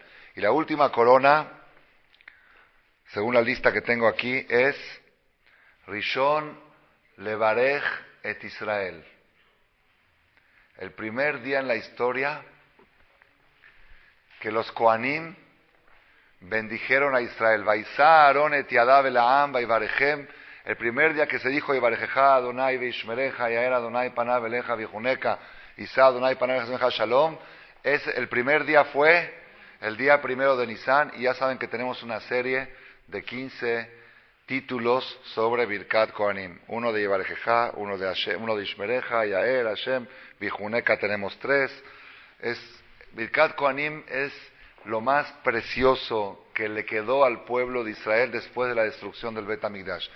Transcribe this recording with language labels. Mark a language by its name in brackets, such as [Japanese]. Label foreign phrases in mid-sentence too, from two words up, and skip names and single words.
[Spanish] Y la última corona, según la lista que tengo aquí, es [Hebrew] ראשון לברך את ישראל. [Spanish] El primer día en la historia que los Kohanim bendijeron a Israel. [Hebrew] וישא אהרן את ידיו אל העם ויברכם. [Spanish] El primer día que se dijo [Hebrew] יברכך יהוה וישמרך יאר יהוה פניו אליך ויחנך ישא יהוה פניו אליך שלום. [Spanish] El primer día fue el día primero de Nisan, y ya saben que tenemos una serie de 15 títulos sobre [Hebrew] ברכת כהנים. [Spanish] Uno de Yivarejeja, uno de Hashem, uno de Ishmereja, Yaer, Hashem, Vijuneka tenemos 3. [Hebrew] ברכת כהנים [Spanish] es lo más precioso que le quedó al pueblo de Israel después de la destrucción del [Hebrew] בית המקדש.